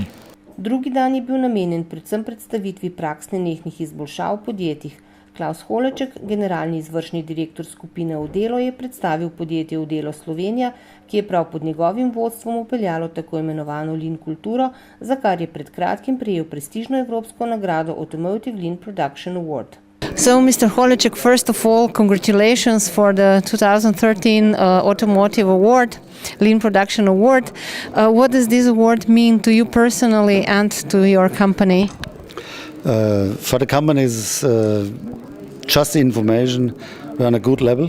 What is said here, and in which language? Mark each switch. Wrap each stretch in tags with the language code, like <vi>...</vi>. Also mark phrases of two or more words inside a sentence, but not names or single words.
<sl>Drugi dan je bil namenjen predvsem predstavitvi praks nenehnih izboljšav v podjetjih. Klaus Holeček, generalni izvršni direktor skupine Udelo, je predstavil podjetje Udelo Slovenija, ki je prav pod njegovim vodstvom upeljalo tako imenovano Lean kulturo, za kar je pred kratkim prejel prestižno evropsko nagrado Automotive Lean Production Award.</sl> <en>So, Mr. Holeček, first of all, congratulations for the 2013 Automotive Award, Lean Production Award. What does this award mean to you personally and to your company? For the companies, just the information, we're on a good level.</en>